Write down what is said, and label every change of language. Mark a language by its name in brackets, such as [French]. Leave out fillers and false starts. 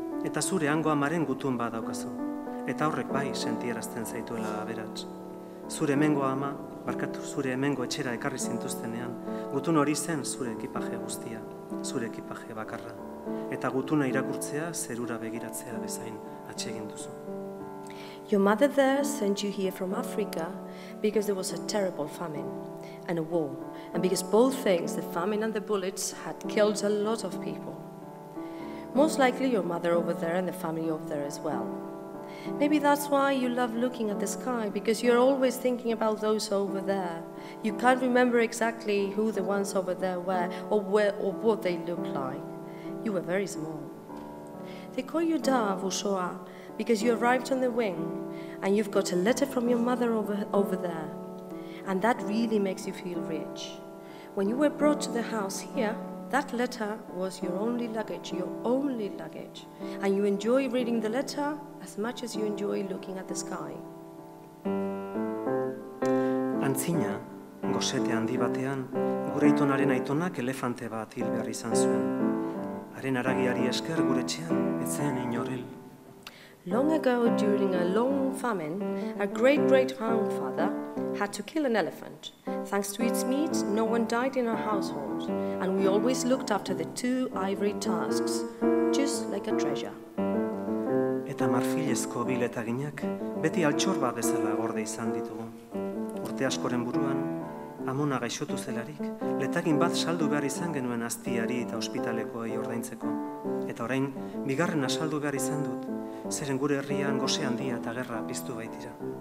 [Basque] Eta zure hango amaren gutun badaukazu. Eta horrek bai sentierazten zaituela aberats. Zure hemengo ama, zure hemengo etxera ekarri zintuztenean, gutun hori zen zure ekipaje guztia, zure ekipaje bakarra. Eta gutuna irakurtzea zerura begiratzea bezain atsegin duzu. [English] Your mother there sent you here from Africa because there was a terrible famine and a war, and because both things, the famine and the bullets, had killed a lot of people. Most likely your mother over there and the family over there as well. Maybe that's why you love looking at the sky, because you're always thinking about those over there. You can't remember exactly who the ones over there were or what they looked like. You were very small. They call you Dove, Usoa, because you arrived on the wing and you've got a letter from your mother over there. And that really makes you feel rich. When you were brought to the house here, that letter was your only luggage. And you enjoy reading the letter as much as you enjoy looking at the sky. [Basque] Antzina, gosete handi batean, gure aitonaren aitonak elefante bat hil behar izan zuen. Haren haragiari esker gure etxean, etzen inorril. [English] Long ago, during a long famine, a great-great-grandfather had to kill an elephant. Thanks to its meat, no one died in our household, and we always looked after the two ivory tusks, just like a treasure. [Basque] eta marfilezko biletaginak beti altxorba bezala gorde izan ditugu. Urte askoren buruan, amona gaixotu zelarik, letagin bat saldu behar izan genuen aztiari eta ospitalekoei ordaintzeko. Eta orain, bigarrena saldu behar izan dut, zeren gure herrian gose handia eta gerra piztu baitira.